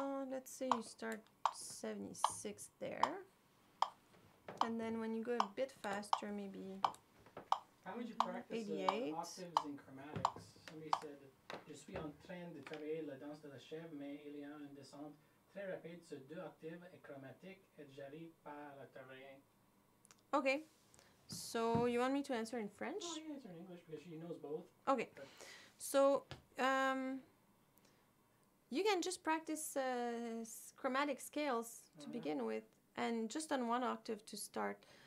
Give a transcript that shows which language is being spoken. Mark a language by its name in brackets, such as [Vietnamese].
[English] Let's say you start 76 there, and then when you go a bit faster, maybe. How would you practice 88. Octaves in chromatics? Somebody said, [French] je suis en train de travailler la danse de la chèvre, mais il y a une descente très rapide sur 2 octaves et chromatique, et j'arrive pas à la travailler. [English] Okay, so you want me to answer in French? Oh, you answer in English because she knows both. Okay, so you can just practice chromatic scales to begin with, and just on 1 octave to start.